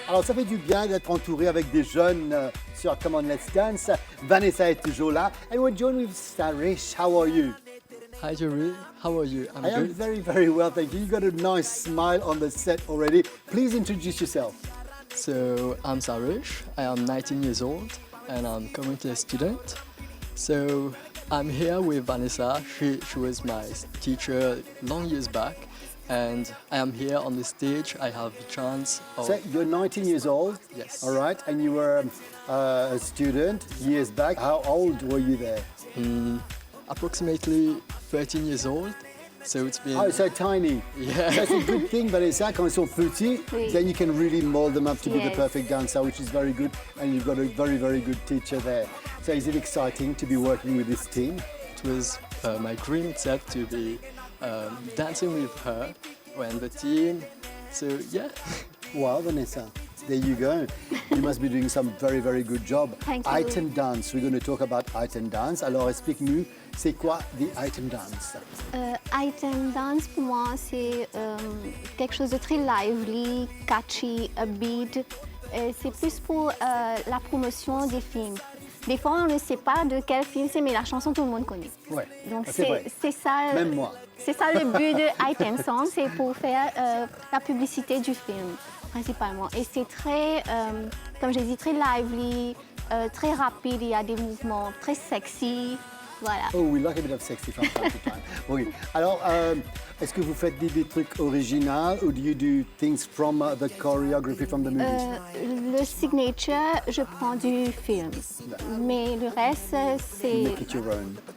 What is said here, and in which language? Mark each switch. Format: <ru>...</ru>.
<fr>Alors, ça fait du bien d'être entouré avec des jeunes sur Come On Let's Dance. Vanessa est toujours là.</fr> <en>And we're joined with Starish. How are you? Hi Jerry, how are you? I'm I am good. very, very well, thank you. You got a nice smile on the set already. Please introduce yourself. So I'm Sarush, I am 19 years old and I'm currently a student. So I'm here with Vanessa, she was my teacher long years back and I am here on the stage. I have the chance of... So you're 19 years old? Yes. All right, and you were a student years back. How old were you there? Approximately 13 years old. So it's been... Oh, so tiny. Yeah. That's a good thing, Vanessa,</en> <fr>quand ils sont petits, Oui.</fr> <en>then you can really mold them up to be the Yes. perfect dancer, which is very good, and you've got a very, very good teacher there. So is it exciting to be working with this team? It was my dream itself to be dancing with her and the team. So yeah. Wow, Vanessa, there you go. You must be doing some very, very good job. Thank you. Item dance, we're going to talk about item dance.</en> <fr>Alors explique-nous, c'est quoi</fr> <en>the item dance?</en> <fr>Item dance, pour moi, c'est quelque chose de très</fr> <en>lively, catchy, upbeat.</en> <fr>C'est plus pour la promotion des films. Des fois, on ne sait pas de quel film c'est, mais la chanson, tout le monde connaît. Ouais, Donc, c'est vrai. c'est ça. Même moi. C'est ça le but de Item Song, c'est pour faire la publicité du film, principalement. Et c'est très, comme j'ai dit, très lively, très rapide, il y a des mouvements très sexy. Voilà.</fr> <en>Oh, we like a bit of sexy from time to time.</en> <fr>Oui. Alors, est-ce que vous faites des trucs originaux ou</fr> <en>do you do things from the choreography from the movies?</en> <fr>Le signature, je prends du film. Mais le reste, c'est...</fr> <en>Make it your own.</en>